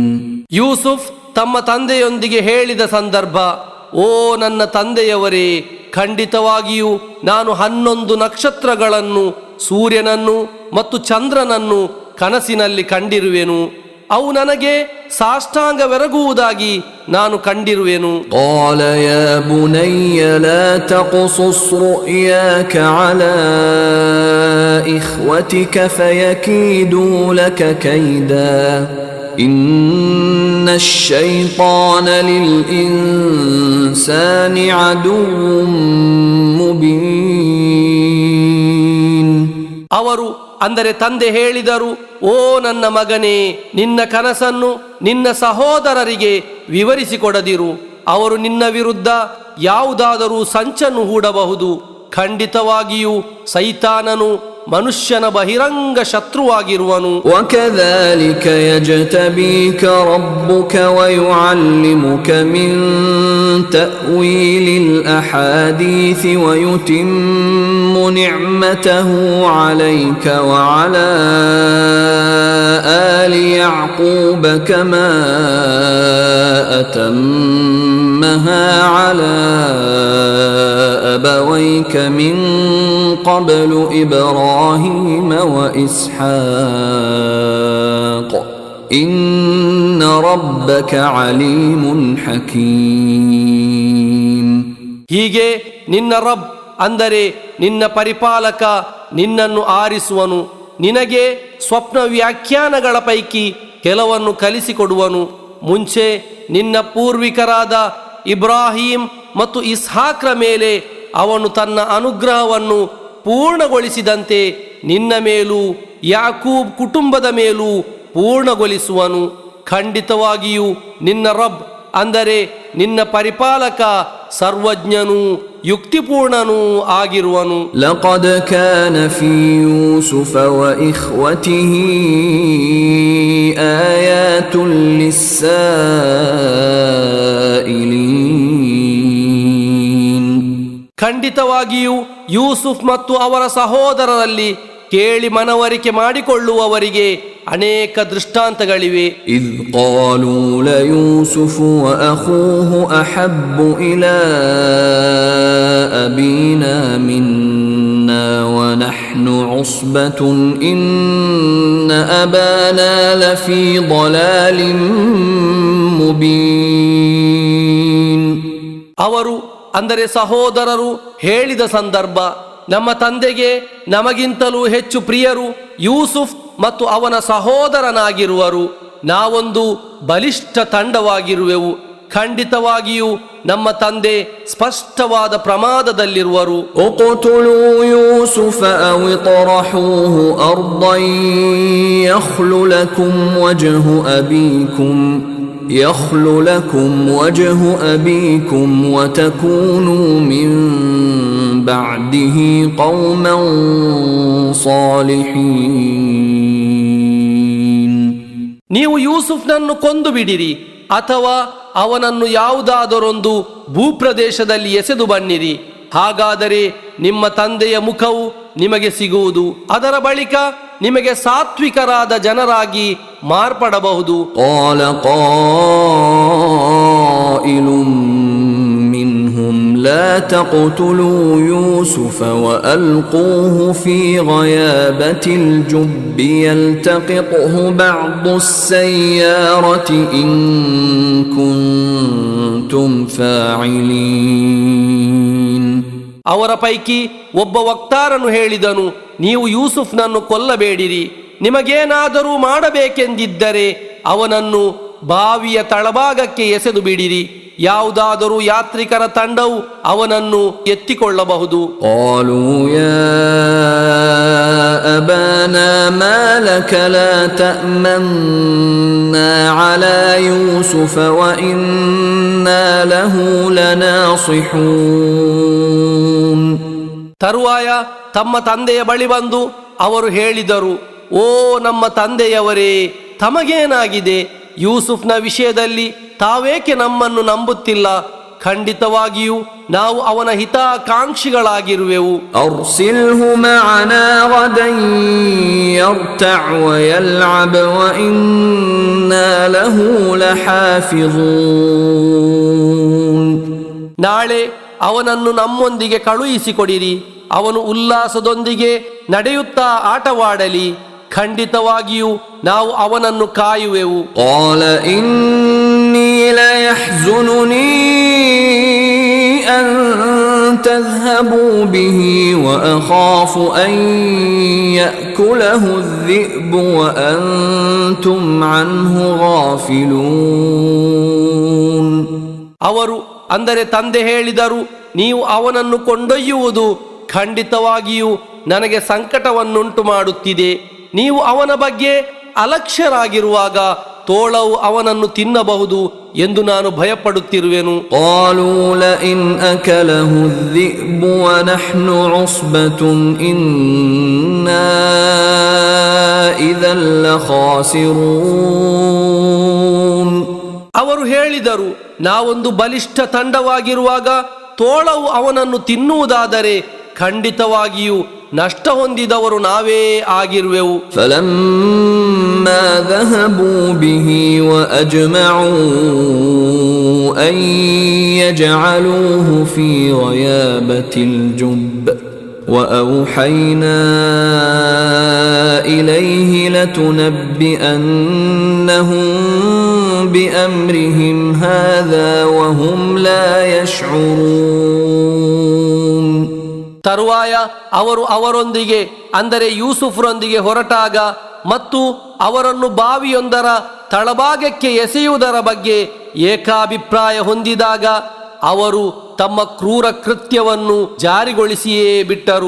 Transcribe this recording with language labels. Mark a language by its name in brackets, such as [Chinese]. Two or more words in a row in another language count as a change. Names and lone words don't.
[Kannada] ಯೂಸುಫ್ ತಮ್ಮ ತಂದೆಯೊಂದಿಗೆ ಹೇಳಿದ ಸಂದರ್ಭ: ಓ ನನ್ನ ತಂದೆಯವರೇ, ಖಂಡಿತವಾಗಿಯೂ ನಾನು 11 ನಕ್ಷತ್ರಗಳನ್ನು, ಸೂರ್ಯನನ್ನು ಮತ್ತು ಚಂದ್ರನನ್ನು ಕನಸಿನಲ್ಲಿ ಕಂಡಿರುವೆನು. ಅವು ನನಗೆ ಸಾಷ್ಟಾಂಗವೆರಗುವುದಾಗಿ ನಾನು ಕಂಡಿರುವೆನು. [Arabic] قال يا بني لا تقصص رؤياك على إخوتك فيكيدوا لك كيدا إن الشيطان للإنسان عدو مبين. [Kannada] ಅವರು ಅಂದರೆ ತಂದೆ ಹೇಳಿದರು: ಓ ನನ್ನ ಮಗನೇ, ನಿನ್ನ ಕನಸನ್ನು ನಿನ್ನ ಸಹೋದರರಿಗೆ ವಿವರಿಸಿಕೊಡದಿರು. ಅವರು ನಿನ್ನ ವಿರುದ್ಧ ಯಾವುದಾದರೂ ಸಂಚನ್ನು ಹೂಡಬಹುದು. ಖಂಡಿತವಾಗಿಯೂ ಸೈತಾನನು ಮನುಷ್ಯನ ಬಹಿರಂಗ ಶತ್ರುವಾಗಿರುವನು. [Arabic] وكذلك يجتبيك ربك ويعلمك من تأويل الأحاديث ويتم نعمته عليك وعلى آل يعقوب كما أتمها على أبويك من قبل إبراهيم وإسحاق إن ربك عليم حكيم. [Kannada] ಹೀಗೆ ನಿನ್ನ ರಬ್ ಅಂದರೆ ನಿನ್ನ ಪರಿಪಾಲಕ ನಿನ್ನನ್ನು ಆರಿಸುವನು. ನಿನಗೆ ಸ್ವಪ್ನ ವ್ಯಾಖ್ಯಾನಗಳ ಪೈಕಿ ಕೆಲವನ್ನು ಕಲಿಸಿಕೊಡುವನು. ಮುಂಚೆ ನಿನ್ನ ಪೂರ್ವಿಕರಾದ ಇಬ್ರಾಹಿಂ ಮತ್ತು ಇಸ್ಹಾಕ್ರ ಮೇಲೆ ಅವನು ತನ್ನ ಅನುಗ್ರಹವನ್ನು ಪೂರ್ಣಗೊಳಿಸಿದಂತೆ ನಿನ್ನ ಮೇಲೂ ಯಾಕೂಬ್ ಕುಟುಂಬದ ಮೇಲೂ ಪೂರ್ಣಗೊಳಿಸುವನು. ಖಂಡಿತವಾಗಿಯೂ ನಿನ್ನ ರಬ್ ಅಂದರೆ ನಿನ್ನ ಪರಿಪಾಲಕ ಸರ್ವಜ್ಞನೂ ಯುಕ್ತಿಪೂರ್ಣನೂ ಆಗಿರುವನು. [Arabic] لقد كان في يوسف وإخوته آيات للسائلين. [Kannada] ಖಂಡಿತವಾಗಿಯೂ ಯೂಸುಫ್ ಮತ್ತು ಅವರ ಸಹೋದರರಲ್ಲಿ ಕೇಳಿ ಮನವರಿಕೆ ಮಾಡಿಕೊಳ್ಳುವವರಿಗೆ ಅನೇಕ ದೃಷ್ಟಾಂತಗಳಿವೆ. [Arabic] إذ قالوا ليوسف وأخوه أحب إلى أبينا منا ونحن عصبة إن أبانا لفي ضلال مبين. [Kannada] ಅವರು ಅಂದರೆ ಸಹೋದರರು ಹೇಳಿದ ಸಂದರ್ಭ: ನಮ್ಮ ತಂದೆಗೆ ನಮಗಿಂತಲೂ ಹೆಚ್ಚು ಪ್ರಿಯರು ಯೂಸುಫ್ ಮತ್ತು ಅವನ ಸಹೋದರನಾಗಿರುವರು. ನಾವೊಂದು ಬಲಿಷ್ಠ ತಂಡವಾಗಿರುವೆವು. ಖಂಡಿತವಾಗಿಯೂ ನಮ್ಮ ತಂದೆ ಸ್ಪಷ್ಟವಾದ ಪ್ರಮಾದದಲ್ಲಿರುವರು. [Arabic] اقتلوا يوسف أو اطرحوه أرضا يخل لكم وجه أبيكم وتكونوا من بعده قوما صالحين. [Kannada] ನೀವು ಯೂಸುಫ್ನನ್ನು ಕೊಂದು ಬಿಡಿರಿ ಅಥವಾ ಅವನನ್ನು ಯಾವುದಾದರೊಂದು ಭೂಪ್ರದೇಶದಲ್ಲಿ ಎಸೆದು ಬನ್ನಿರಿ. ಹಾಗಾದರೆ ನಿಮ್ಮ ತಂದೆಯ ಮುಖವು ನಿಮಗೆ ಸಿಗುವುದು. ಅದರ ಬಳಿಕ ನಿಮಗೆ ಸಾತ್ವಿಕರಾದ ಜನರಾಗಿ ಮಾರ್ಪಡಬಹುದು. [Arabic] قال قائل منهم لا تقتلوا يوسف وألقوه في غيابة الجب يلتقطه بعض السيارة إن كنتم فاعلين. [Kannada] ಅವರ ಪೈಕಿ ಒಬ್ಬ ವಕ್ತಾರನು ಹೇಳಿದನು, ನೀವು ಯೂಸುಫ್ನನ್ನು ಕೊಲ್ಲಬೇಡಿರಿ. ನಿಮಗೇನಾದರೂ ಮಾಡಬೇಕೆಂದಿದ್ದರೆ ಅವನನ್ನು ಬಾವಿಯ ತಳಭಾಗಕ್ಕೆ ಎಸೆದು ಬಿಡಿರಿ. ಯಾವುದಾದರೂ ಯಾತ್ರಿಕರ ತಂಡವು ಅವನನ್ನು ಎತ್ತಿಕೊಳ್ಳಬಹುದು. [Arabic] قالوا يا أبانا ما لك لا تأمنا على يوسف وإنا له لناصحون. [Kannada] ತರುವಾಯ ತಮ್ಮ ತಂದೆಯ ಬಳಿ ಬಂದು ಅವರು ಹೇಳಿದರು, ಓ ನಮ್ಮ ತಂದೆಯವರೇ, ತಮಗೇನಾಗಿದೆ? ಯೂಸುಫ್ನ ವಿಷಯದಲ್ಲಿ ತಾವೇಕೆ ನಮ್ಮನ್ನು ನಂಬುತ್ತಿಲ್ಲ? ಖಂಡಿತವಾಗಿಯೂ ನಾವು ಅವನ ಹಿತಾಕಾಂಕ್ಷಿಗಳಾಗಿರುವೆವು. [Arabic] أرسله معنا غدا يرتع ويلعب وإنا له لحافظون. [Kannada] ನಾಳೆ ಅವನನ್ನು ನಮ್ಮೊಂದಿಗೆ ಕಳುಹಿಸಿಕೊಡಿರಿ. ಅವನು ಉಲ್ಲಾಸದೊಂದಿಗೆ ನಡೆಯುತ್ತಾ ಆಟವಾಡಲಿ. ಖಂಡಿತವಾಗಿಯೂ ನಾವು ಅವನನ್ನು ಕಾಯುವೆವು. [Arabic] قال إني ليحزنني أن تذهبوا به وأخاف أن يأكله الذئب وأنتم عنه غافلون. [Kannada] ಅವರು ಅಂದರೆ ತಂದೆ ಹೇಳಿದರು, ನೀವು ಅವನನ್ನು ಕೊಂಡೊಯ್ಯುವುದು ಖಂಡಿತವಾಗಿಯೂ ನನಗೆ ಸಂಕಟವನ್ನುಂಟು ಮಾಡುತ್ತಿದೆ. ನೀವು ಅವನ ಬಗ್ಗೆ ಅಲಕ್ಷ್ಯರಾಗಿರುವಾಗ ತೋಳವು ಅವನನ್ನು ತಿನ್ನಬಹುದು ಎಂದು ನಾನು ಭಯಪಡುತ್ತಿರುವೆನು. [Arabic] قالوا لئن أكله الذئب ونحن عصبة إنا إذا لخاسرون. [Kannada] ಅವರು ಹೇಳಿದರು, ನಾವೊಂದು ಬಲಿಷ್ಠ ತಂಡವಾಗಿರುವಾಗ ತೋಳವು ಅವನನ್ನು ತಿನ್ನುವುದಾದರೆ ಖಂಡಿತವಾಗಿಯೂ ನಷ್ಟ ಹೊಂದಿದವರು ನಾವೇ ಆಗಿರುವೆವು. [Arabic] فلما ذهبوا به وأجمعوا أن يجعلوه في غيابة الجب وأوحينا إليه لتنبئنهم بأمرهم هذا وهم لا يشعرون. [Kannada] ತರುವಾಯ ಅವರು ಅವರೊಂದಿಗೆ ಅಂದರೆ ಯೂಸುಫ್ರೊಂದಿಗೆ ಹೊರಟಾಗ ಮತ್ತು ಅವರನ್ನು ಬಾವಿಯೊಂದರ ತಳಭಾಗಕ್ಕೆ ಎಸೆಯುವುದರ ಬಗ್ಗೆ ಏಕಾಭಿಪ್ರಾಯ ಹೊಂದಿದಾಗ ಅವರು ತಮ್ಮ ಕ್ರೂರ ಕೃತ್ಯವನ್ನು ಜಾರಿಗೊಳಿಸಿಯೇ ಬಿಟ್ಟರು.